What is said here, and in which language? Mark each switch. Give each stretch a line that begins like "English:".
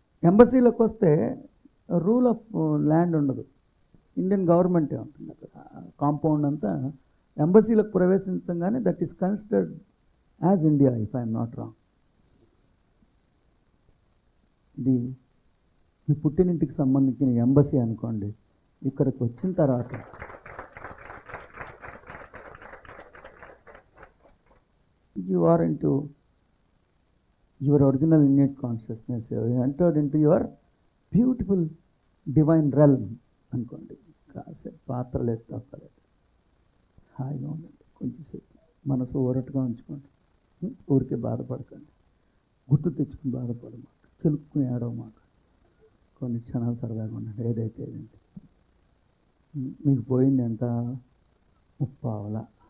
Telugu: ఎంబసీలోకి వస్తే rule of land ఉండదు, Indian గవర్నమెంటే ఉంటుంది అక్కడ. కాంపౌండ్ అంతా ఎంబసీలోకి ప్రవేశించగానే
English: That is considered as India, if I'm not wrong.
Telugu: ఇది మీ పుట్టినింటికి సంబంధించిన ఎంబసీ అనుకోండి. ఇక్కడికి వచ్చిన తర్వాత
English: you are into your original innate consciousness, you entered into your beautiful divine realm
Telugu: అనుకోండి. కాసేపు పాత్రలు ఎత్తక్కలేదు, హాయిగా ఉండండి, కొంచెంసేపు మనసు ఊరట్టుగా ఉంచుకోండి. ఊరికే బాధపడకండి, గుర్తు తెచ్చుకుని బాధపడమాట, కెలుక్కుని ఏడవమాట. కొన్ని క్షణాలు సరదాగా ఉండండి. ఏదైతే ఏదంటే మీకు పోయింది ఎంత? 30 పావలా.